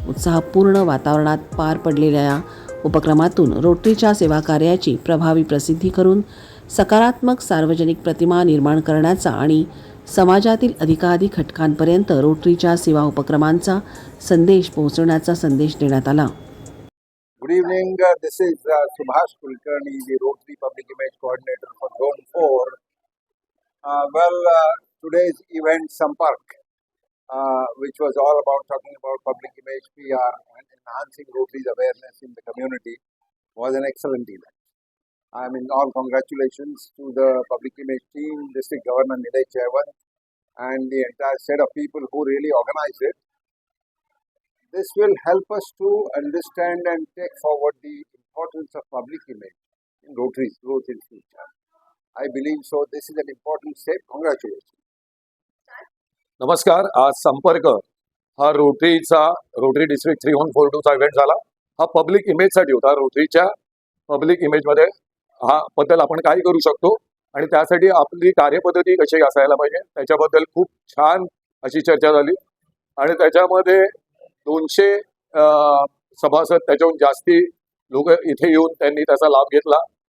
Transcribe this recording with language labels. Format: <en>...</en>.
<mr>उत्साहपूर्ण वातावरणात पार पडलेल्या या उपक्रमातून रोटरीच्या सेवा कार्याची प्रभावी प्रसिद्धी करून सकारात्मक सार्वजनिक प्रतिमा निर्माण करण्याचा आणि समाजातील अधिकाधिक घटकांपर्यंत रोटरीच्या सेवा उपक्रमांचा संदेश पोहोचवण्याचा संदेश देण्यात आला.</mr> <en>Good evening. This is Subhash Kulkarni, the Rotary Public Image Coordinator for Zone 4. Today's event Sampark, which was all about talking about public image PR and enhancing Rotary's awareness in the community, was an excellent event. I mean, all congratulations to the public image team, District Governor Nilesh Jayawant, and the entire set of people who really organized it. This will help us to understand and take forward the importance of public image in Rotary's growth in future. I believe so. This is an important step. Congratulations.</en> <mr>नमस्कार. आज संपर्क हा rotary district 3142चा event झाला. हा public इमेजसाठी होता. रोटरीच्या public इमेजमध्ये हा बद्दल आपण काय करू शकतो आणि त्यासाठी आपली कार्यपद्धती कशी असायला पाहिजे त्याच्याबद्दल खूप छान अशी चर्चा झाली आणि त्याच्यामध्ये 200 सभासद त्याच्याहून जास्ती लोक इथे येऊन त्यांनी त्याचा लाभ घेतला.</mr>